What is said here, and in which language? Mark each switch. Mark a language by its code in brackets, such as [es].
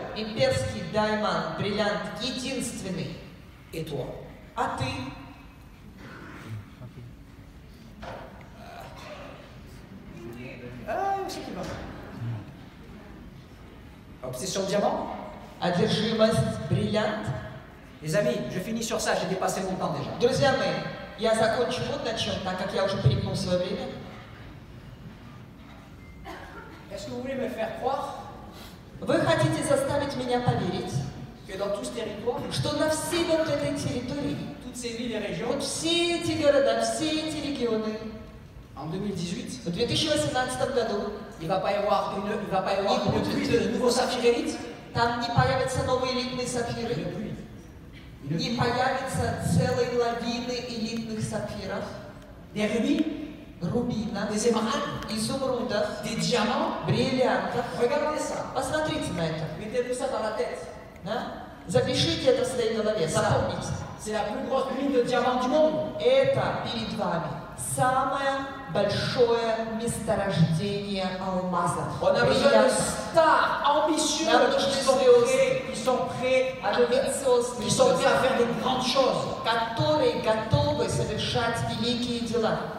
[ru] Имперский даймонд, бриллиант, единственный. [fr] Et toi? [ru] А ты? [fr] C'est qui va. Obsession diamant. [ru] Одержимость, бриллиант. [fr] Les amis, je finis sur ça, j'ai dépassé mon temps déjà. [ru] Друзья мои, я закончу вот на чем, так как я уже перегнул свое время. [fr] Est-ce que vous voulez me faire croire [ru] Вы хотите заставить меня поверить, [fr] que dans tout ce territoire, [ru] что на всей вот этой территории, [fr] toutes ces villes et régions, [ru] вот все эти города, все эти регионы, [fr] en 2018, [ru] в 2018 году [fr] il ne va pas y avoir une pluie de nouveaux saphirs élites. [ru] там не появятся новые элитные сапфиры, [fr] Une pluie. [ru] не появится целой лавины элитных сапфиров, [fr] Des rubis, [ru] рубинов, [fr] des émeraudes, [ru] изумрудов, [fr] des diamants. [ru] бриллиантов. [fr] Regardez ça. [ru] Посмотрите на это. [fr] Mettez-vous ça dans la tête. [ru] Да? Запишите это в своей голове, запомните. [fr] C'est la plus grosse mine de diamants du monde. [ru] Это перед вами самое большое месторождение алмазов. [fr] On a besoin de [ru] бриллиантов, [fr] stars ambitieux qui sont prêts à [ru] амбициозные [fr] qui sont prêts à [ru] звезды, [fr] faire des grandes choses. [ru] которые готовы совершать великие дела.